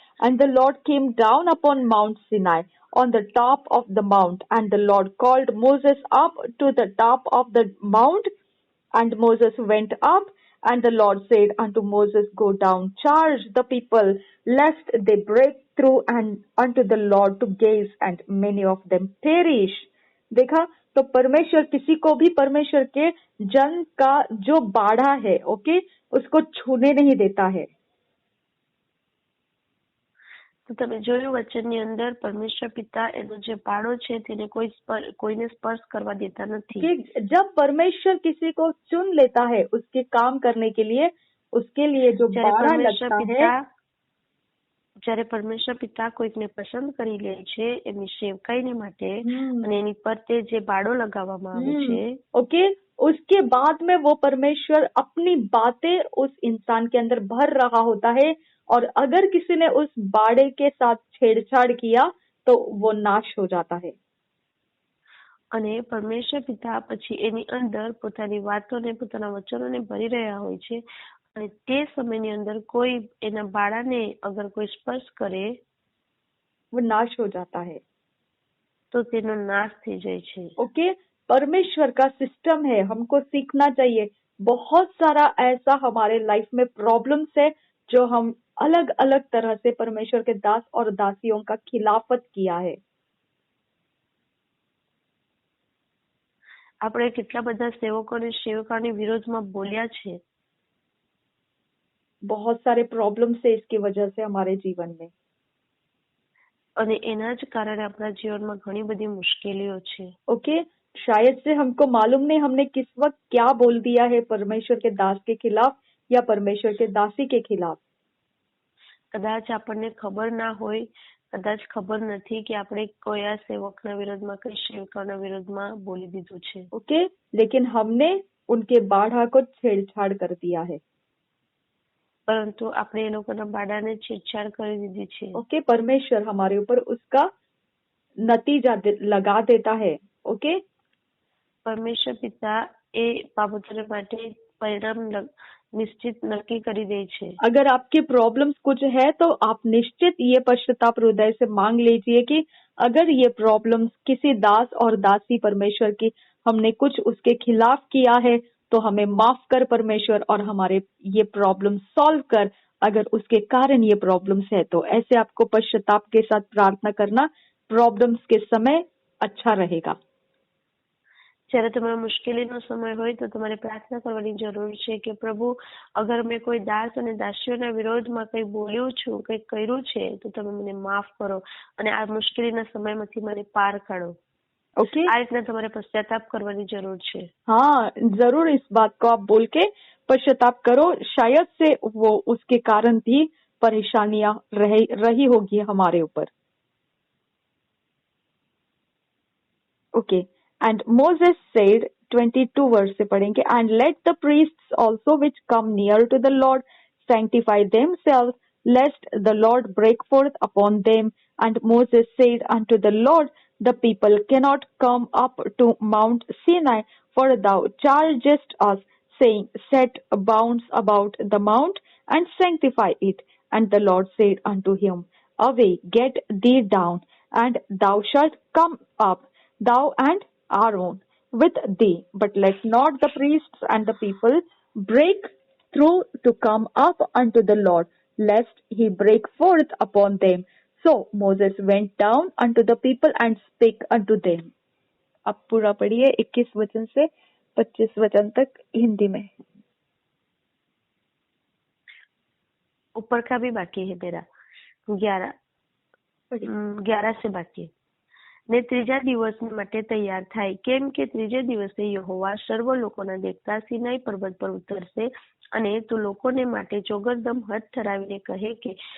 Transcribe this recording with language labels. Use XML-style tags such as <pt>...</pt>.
<en>And the Lord came down upon Mount Sinai on the top of the mount, and the Lord called Moses up to the top of the mount, and Moses went up, and the Lord said unto Moses, go down, charge the people, lest they break through and unto the Lord to gaze, and many of them perish.</en> <hi>देखा, तो परमेश्वर किसी को भी परमेश्वर के जन का जो बाड़ा है, ओके, उसको छूने नहीं देता है।</hi> <gu>તો તમે જોયું વચનની અંદર પરમેશ્વર પિતા એનો જે પાડો છે તેને કોઈને સ્પર્શ કરવા દેતા નથી।</gu> <hi>कि जब परमेश्वर किसी को चुन लेता है उसके काम करने के लिए, उसके लिए जो बाड़ा लगता है,</hi> <gu>જ્યારે પરમેશ્વર પિતા કોઈકને પસંદ કરી લે છે એમની સેવકાઈને માટે અને એની ફરતે જે બાડો લગાવવામાં આવે છે,</gu> <hi>ओके, उसके बाद में वो परमेश्वर अपनी बातें उस इंसान के अंदर भर रहा होता है, और अगर किसी ने उस बाड़े के साथ छेड़छाड़ किया तो वो नाश हो जाता है।</hi> <gu>અને પરમેશ્વર પિતા પછી એની અંદર પોતાની વાતોને પોતાના વચનોને ભરી રહ્યા હોય છે, અને તે સમયની અંદર કોઈ એના બાળાને અગર કોઈ સ્પર્શ કરે</gu> <hi>वो नाश हो जाता है,</hi> <gu>તો તેનો નાશ થઈ જાય છે।</gu> <hi>ओके, परमेश्वर का सिस्टम है, हमको सीखना चाहिए। बहुत सारा ऐसा हमारे लाइफ में प्रॉब्लम्स है जो हम अलग अलग तरह से परमेश्वर के दास और दासियों का खिलाफत किया है।</hi> <gu>આપણે કેટલા બધા સેવકો અને સેવિકાઓની વિરોધમાં બોલ્યા છે</gu> <hi>बहुत सारे प्रॉब्लम्स है इसकी वजह से हमारे जीवन में।</hi> <gu>અને એના જ કારણે આપણા જીવનમાં ઘણી બધી મુશ્કેલીઓ છે।</gu> <hi>ओके, शायद से हमको मालूम नहीं हमने किस वक्त क्या बोल दिया है परमेश्वर के दास के खिलाफ या परमेश्वर के दासी के खिलाफ।</hi> <gu>કદાચ આપણને ખબર ના હોય, કદાચ ખબર નથી કે આપણે કયા સેવકના વિરોધમાં કઈ સેવિકાઓના વિરોધમાં બોલી દીધું છે।</gu> <hi>ओके, लेकिन हमने उनके बाढ़ा को छेड़छाड़ कर दिया है।</hi> <gu>પરંતુ આપણે એ લોકોના બાડાને છેડછાડ કરી દીધી છે।</gu> <hi>ओके, परमेश्वर हमारे ऊपर उसका नतीजा लगा देता है। ओके,</hi> <gu>પરમેશ્વર પિતા એ બાબતોને માટે પરિણામ નિશ્ચિત નક્કી કરી દે છે।</gu> <hi>अगर आपकी प्रॉब्लम्स कुछ है तो आप निश्चित ये पश्चाताप हृदय से मांग लीजिए कि अगर ये प्रॉब्लम्स किसी दास और दासी परमेश्वर की हमने कुछ उसके खिलाफ किया है तो हमें माफ कर परमेश्वर और हमारे ये प्रॉब्लम सॉल्व कर। अगर उसके कारण ये प्रॉब्लम्स है तो ऐसे आपको पश्चाताप के साथ प्रार्थना करना प्रॉब्लम्स के समय अच्छा रहेगा।</hi> <gu>જ્યારે તમારો મુશ્કેલીનો સમય હોય તો તમારે પ્રાર્થના કરવાની જરૂર છે કે પ્રભુ અગર મેં કોઈ દાસ અને દાસીઓના વિરોધમાં કંઈ બોલ્યું છું, કંઈ કર્યું છે તો તમે મને માફ કરો અને આ મુશ્કેલીના સમયમાંથી મને પાર કાઢો। ओके, આ રીતના તમારે પશ્ચાતાપ કરવાની જરૂર છે।</gu> <hi>हाँ, जरूर इस बात को आप बोल के पश्चाताप करो। शायद से वो उसके कारण भी परेशानियां रही होगी हमारे ऊपर।</hi> <en>okay, and Moses said</en> <hi>22 verse से पढ़ेंगे,</hi> <en>And let the priests also which come near to the Lord sanctify themselves, lest the Lord break forth upon them. And Moses said unto the Lord, the people cannot come up to Mount Sinai, for thou chargest us, saying, set bounds about the mount and sanctify it. And the Lord said unto him, away, get thee down, and thou shalt come up, thou and Aaron with thee, but let not the priests and the people break through to come up unto the Lord, lest he break forth upon them. So Moses went down unto the people and spake unto them.</en> <hi>अब पूरा पढ़िए 21 वचन से 25 वचन तक हिंदी में। ऊपर का भी बाकी है मेरा 11 से बाकी</hi> <gu>ને ત્રીજા દિવસ માટે તૈયાર થાય, કેમ કે ત્રીજે દિવસે યહોવા સર્વ લોકોના દેખતા સિનાઈ પર્વત પર ઉતરશે અને તું લોકોને માટે ચોગરદમ હદ ઠરાવીને કહે કે</gu>